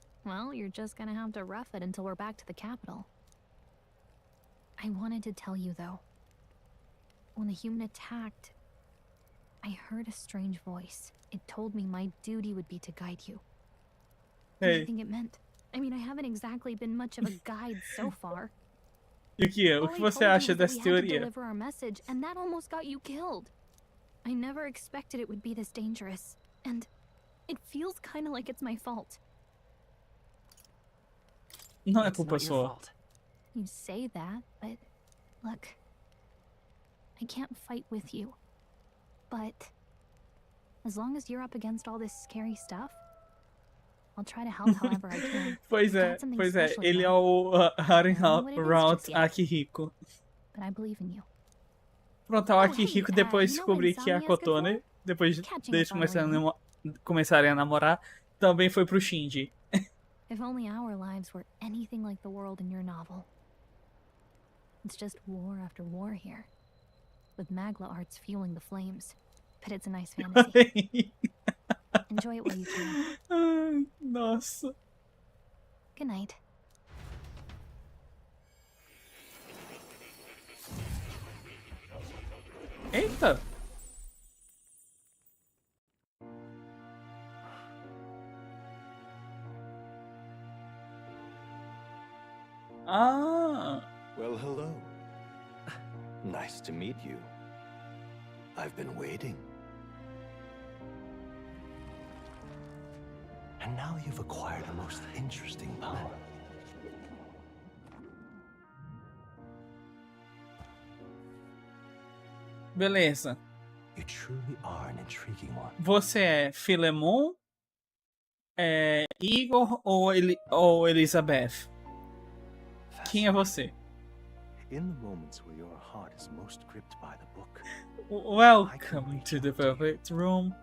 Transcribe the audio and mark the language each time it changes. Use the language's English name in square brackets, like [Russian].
[English] Well, you're just gonna have to rough it until we're back to the capital. I wanted to tell you, though. When the human attacked, I heard a strange voice. It told me my duty would be to guide you. What do you think it meant? I mean, I haven't exactly been much of a guide so far. [Portuguese] Yuki, o que você acha dessa teoria? [English] Deliver our message, and that almost got you killed. I never expected it would be this dangerous, and it feels kind of like it's my fault. [Portuguese] Não é culpa sua. [English] You say that, but look, I can't fight with you. But as long as you're up against all this scary stuff, I'll try to help however I can. [Portuguese] Pois é. Ele é o Harem Route Akihiko. [English] But I believe in you. [Portuguese] Pronto, o Akihiko depois de descobrir que a Kotone, depois deles começarem a namorar, também foi pro Shinji. [English] If only our lives were anything like the world in your novel. It's just war after war here, with Magla arts fueling the flames. But it's a nice fantasy. Enjoy it while you can. [Portuguese] Ai, nossa. [English] Good night. [Portuguese] Eita! Ah! [English] Well, hello. Nice to meet you. I've been waiting. And now you've acquired a most interesting power. [Portuguese] Beleza. [English] You truly are an intriguing one. [Portuguese] Você é Filemon, Igor ou Elizabeth? Quem é você? [English] In the moments where your heart is most gripped by the book. Welcome to the perfect room.